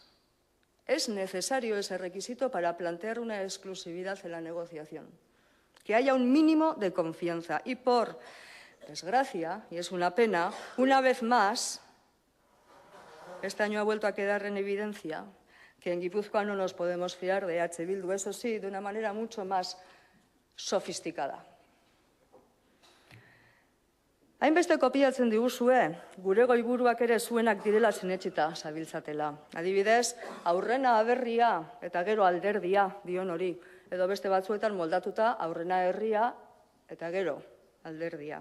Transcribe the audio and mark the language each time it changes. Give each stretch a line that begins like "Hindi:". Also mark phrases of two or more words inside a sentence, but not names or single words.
Spanish: Es necesario ese requisito para plantear una exclusividad en la negociación, que haya un mínimo de confianza. Y por desgracia, y es una pena, una vez más, este año ha vuelto a quedar en evidencia que en Guipúzcoa no nos podemos fiar de EH Bildu, eso sí, de una manera mucho más sofisticada.
Basque: Hainbeste kopiatzen diguzue, gure goiburuak ere zuenak direla sinetsita zabiltzatela. Adibidez, aurrena aberria eta gero alderdia dion hori, edo beste batzuetan moldatuta aurrena herria eta gero alderdia.